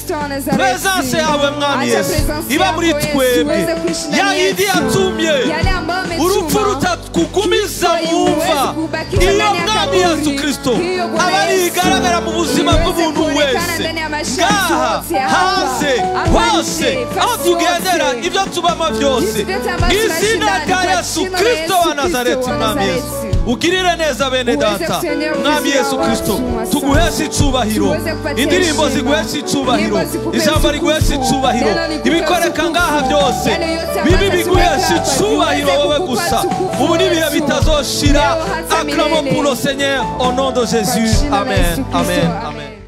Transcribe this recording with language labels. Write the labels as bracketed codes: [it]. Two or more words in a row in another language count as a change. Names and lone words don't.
[rn] Presence yawe mwami Yesu iba muri twebwe yayindi yatumye urupfu rutakugumiza mu iyo mwami Yesu Kristo abari igaragara mu buzima bw'umuntu wese ngaha hanze hose aho tugendera ibyo tubamo byose mu izina rya Yesu Kristo wa Nazareti mwami Yesu ugirire neza bene [sw] Uweze [rn] data [sw] kusenea [rn] mwami ubuzima Yesu Kristo wacu, tuguheshe icubahiro [sw] Tuweze kupatia [rn] indirimbo [sw] heshima. [rn] ziguheshe icubahiro [sw] Nyimbo zikupe [rn] ijambo riguheshe [sw] utukufu. [rn] icubahiro [sw] Neno likupe [rn] ibikoreka [sw] utukufu. [rn] ngaha byose [sw] Yale yote [rn] bibi [sw] ambayo [rn] biguheshe [sw] tumeweka hapa, [rn] icubahiro [sw] viweze [rn] wowe [sw] kukupa [rn] gusa [sw] utukufu [rn] ubu n'ibihe Yesu. bitazoshira [sw] Leo hata [fr] acclamons [sw] milele. [fr] pour le Seigneur au nom de Jésus [sw] jina la amen Yesu Kristo, amen amen. amen